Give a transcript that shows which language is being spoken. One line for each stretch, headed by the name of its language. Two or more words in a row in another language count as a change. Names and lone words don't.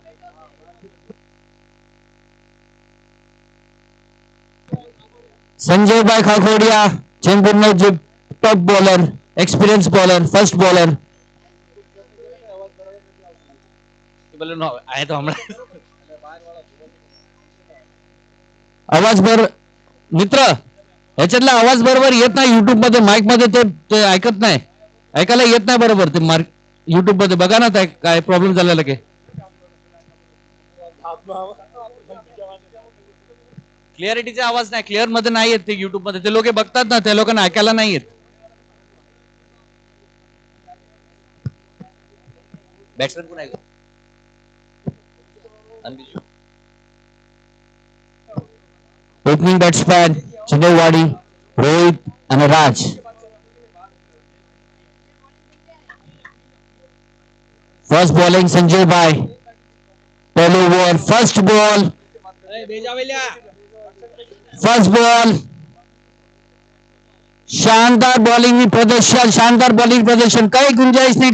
Gujarati: સંજયભાઈ ખાખોડિયા ચેમ્બુરનો જે
English: top bowler, experience bowler, first bowler.
Gujarati: બોલો નો આ તો હમણાં
Marathi: आवाज बर मित्र ह्याच्यातला आवाज बरोबर येत नाही युट्यूब मध्ये, माईक मध्ये ते ऐकत नाही, ऐकायला येत नाही बरोबर ते मार्क युट्यूब मध्ये. बघा ना काय प्रॉब्लेम झालेला की. क्लिअरिटीचा आवाज नाही, क्लिअर मध्ये नाही येत ते युट्यूब मध्ये. ते लोक बघतात ना, त्या लोकांना ऐकायला नाही येत. बॅट्समॅन कोण आहे गं? अनबिजू.
English: opening batsman चिनेवाड़ी रोहित અને રાજ. first bowling
Gujarati: સંજયભાઈ, પહેલો બોલ,
English: first ball, first ball.
Gujarati: શાનદાર બોલિંગ ની પ્રદર્શન, શાનદાર બોલિંગ પ્રદર્શન, કઈ ગુંજાઈશ નહીં.